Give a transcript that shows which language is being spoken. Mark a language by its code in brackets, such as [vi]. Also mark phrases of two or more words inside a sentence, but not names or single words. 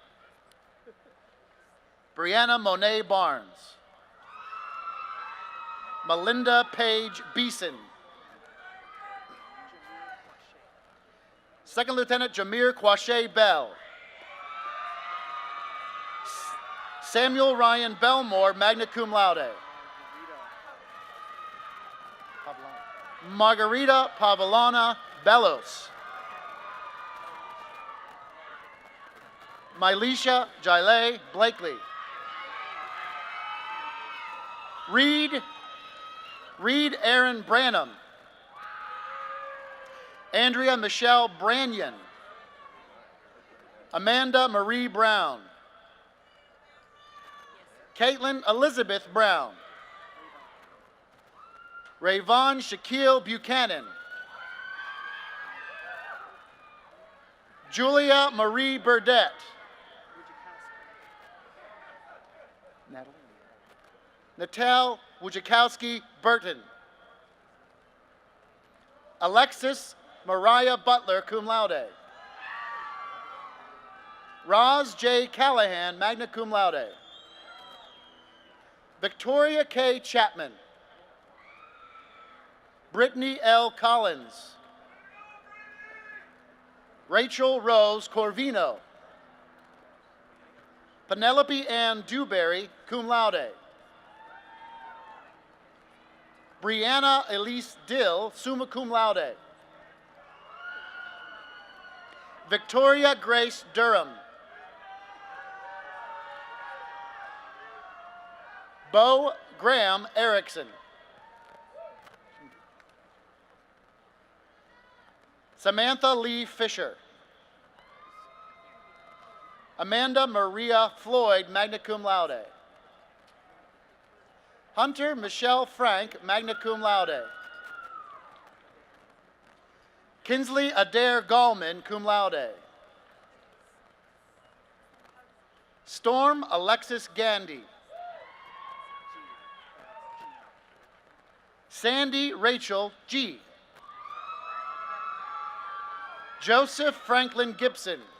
[en] Brianna Monet Barnes. Melinda Page Beeson. Second Lieutenant Jameer Quashay Bell. Samuel Ryan Belmore, [la] magna cum laude. [en] Margarita Pavlana Bellos. Mylisha Jile Blakely. Reed Aaron Branham. Andrea Michelle Branyan. Amanda Marie Brown. Caitlin Elizabeth Brown. Rayvon Shaquille Buchanan. Julia Marie Burdette. Natal Wojciechowski Burton. Alexis Mariah Butler, [la] cum laude. [en] Roz J. Callahan, [la] magna cum laude. [en] Victoria K. Chapman. Brittany L. Collins. Rachel Rose Corvino. Penelope Ann Dewberry, [la] cum laude. [en] Brianna Elise Dill, [la] summa cum laude. [en] Victoria Grace Durham. Bo Graham Erickson. Samantha Lee Fisher. Amanda Maria Floyd, [la] magna cum laude. [en] Hunter Michelle Frank, [la] magna cum laude. [en] Kinsley Adair Gallman, [la] cum laude. [en] Storm Alexis Gandy. Sandy Rachel G. Joseph Franklin Gibson.